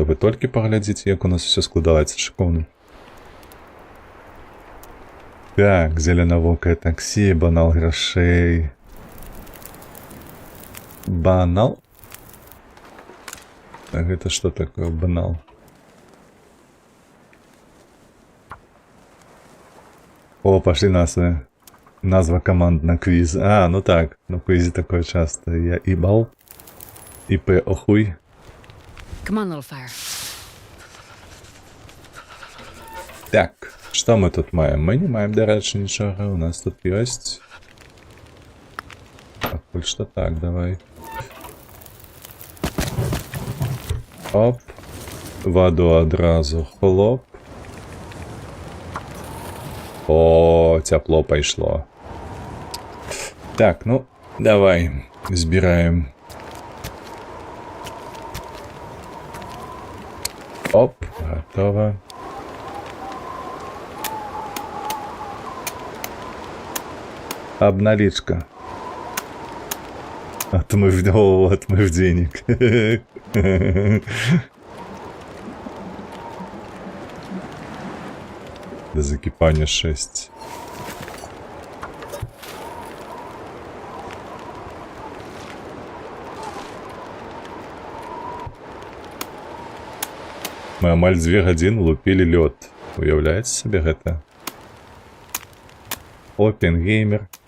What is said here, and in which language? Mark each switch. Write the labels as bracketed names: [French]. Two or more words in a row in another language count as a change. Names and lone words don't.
[Belarusian] Вы толькі паглядзіце, як у нас все складаецца шыкоўна. Так, зеленавокае таксі, банал грошей. Банал? А гэта што такое банал? [Ukrainian] О, пошли назва команд на квіз. [Russian] А, ну так, на квізе такое часто. Я ібал, ІП охуй. [English] Come on, little fire. [Belarusian] Так, што мы тут маем? Мы не маем, дарэчы, нічога. У нас тут ёсць. Пакуль што так, давай. Оп. Ваду адразу. Хлоп. О, цяпло пайшло. Так, ну, давай. Збіраем. [Russian] Оп, готово. Обналичка. Отмыв денег. До закипания 6. [Belarusian] Мы амаль 2 гадзіны лупілі лёд. Уяўляеце сабе гэта? Опенгеймер.